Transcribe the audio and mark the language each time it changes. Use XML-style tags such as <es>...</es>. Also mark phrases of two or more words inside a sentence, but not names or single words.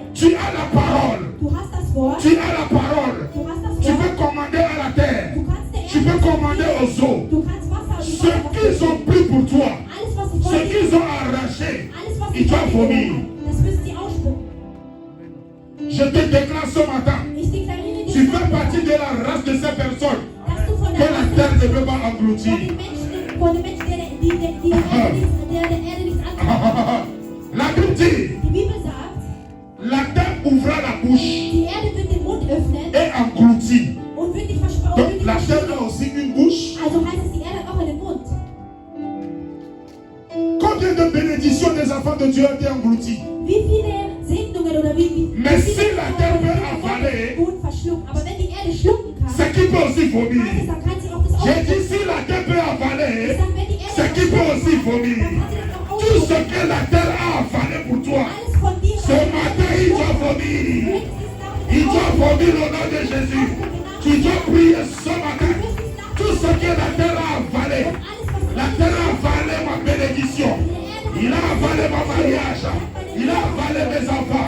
<fr>Tu as la parole.</fr> <de>Du hast das Wort,</de> <fr>Tu as la parole.</fr> <de>du hast das</de> <fr>Tu peux</fr> <de>Wort,</de> <fr>commander à la terre.</fr> <de>du kannst der</de> <fr>Tu peux</fr> <de>Erde</de> <fr>commander aux eaux.</fr> <de>du kannst Wasser</de> <fr>Ce</fr> <de>und du</de> <fr>qu'ils ont pris pour toi,</fr> <de>alles, was sie</de> <fr>ce</fr> <de>von dir,</de> <fr>qu'ils ont arraché,</fr> <de>alles, was</de> <fr>ils</fr> <de>sie</de> <fr>doivent</fr> <de>von dir</de> <fr>vomir.</fr> <de>haben, das müssen sie ausspucken.</de> <fr>Je te déclare ce matin,</fr> <de>Ich deklariere</de> <fr>tu</fr> <de>dir,</de> <fr>fais partie de la race de ces personnes</fr> <de>dass du von</de> <fr>que</fr> <de>der</de> <fr>la</fr> <de>Rasse</de> <fr>terre ne</fr> <de>bist,</de> <fr>peut pas engloutir.</fr> <de>von den Menschen, der Erde nichts antut.</de> <fr>La Bible dit,</fr> <de>Die Bibel sagt,</de> <fr>la terre ouvra la bouche</fr> <de>die Erde wird den Mund öffnen</de> <fr>et engloutit.</fr> <de>und wird dich verspeisen.</de> <fr>Donc la terre a aussi une bouche.</fr> <de>Also heißt es, die Erde hat auch einen Mund.</de> <fr>Combien de bénédictions des enfants de Dieu ont été englouties?</fr> <de>Wie viele Segnungen oder wie</de> <fr>Mais</fr> <de>viele</de> <fr>si la terre peut avaler,</fr> <de>wurden verschluckt. Aber wenn die Erde schlucken kann,</de> <fr>c'est qui peut aussi</fr> <de>heißt es,</de> <fr>vomir.</fr> <de>dann kann sie auch das</de> <fr>J'ai</fr> <de>ausspucken.</de> <fr>dit si la terre peut</fr> <de>Ich</de> <fr>avaler,</fr> <de>sag, wenn die Erde</de> <fr>c'est qui peut aussi vomir.</fr> <de>dann kann sie das auch</de> <fr>Tout ce</fr> <de>ausspucken.</de> <fr>que la terre a avalé pour toi,</fr> <de>Alles von dir,</de> <fr>ce matin il doit vomir. Il doit vomir au nom de Jésus. Tu dois prier ce matin. Tout ce que la terre a avalé, la terre a avalé ma bénédiction. Il a avalé mon mariage. Il a avalé mes enfants.</fr>